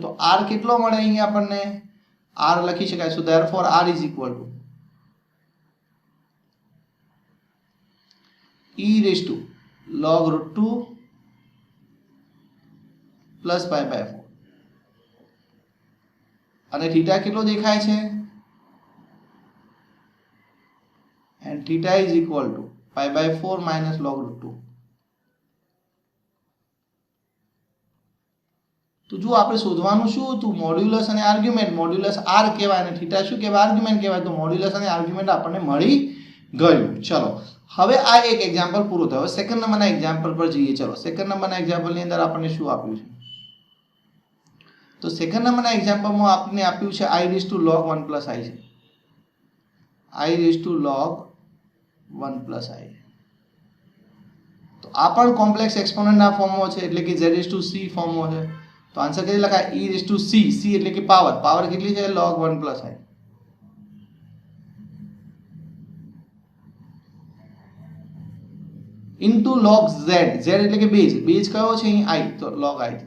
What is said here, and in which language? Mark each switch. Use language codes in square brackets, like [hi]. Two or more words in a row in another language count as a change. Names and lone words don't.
[gu] તો r કેટલો મળે અહીં આપણને, r લખી શકાય, [en] so therefore [gu] r = [en] log √2 plus pi/4 [gu] અને થીટા કેટલો દેખાય છે, [en] and theta is equal to pi/4 minus log √2. [gu] તો જો આપણે શોધવાનું શું હતું, મોડ્યુલસ અને આર્ગ્યુમેન્ટ. મોડ્યુલસ r કહેવાય અને થીટા શું કહેવાય, આર્ગ્યુમેન્ટ કહેવાય. તો મોડ્યુલસ અને આર્ગ્યુમેન્ટ આપણને મળી ગયું. ચલો, હવે આ એક એક્ઝામ્પલ પૂરો થયો. સેકન્ડ નંબરના એક્ઝામ્પલ પર જઈએ. ચલો, સેકન્ડ નંબરના એક્ઝામ્પલની અંદર આપણને શું આપ્યું છે, તો સેકન્ડ નંબરના એક્ઝામ્પલમાં આપણને આપ્યું છે [en] i log 1 plus i [gu] છે, [en] i log 1 plus i. [gu] તો આ પણ કોમ્પ્લેક્સ એક્સપોનન્ટના ફોર્મમાં છે, એટલે કે z(c) ફોર્મમાં છે. તો આન્સર કેવી લખાય, e(c), c એટલે કે પાવર, પાવર કેટલી છે, [en] log 1 plus i. [gu] ઇન્ટુ [en] log z, [gu] z એટલે કે બેઝ, બેઝ કયો છે અહીં i, તો [en] log i [gu] થશે.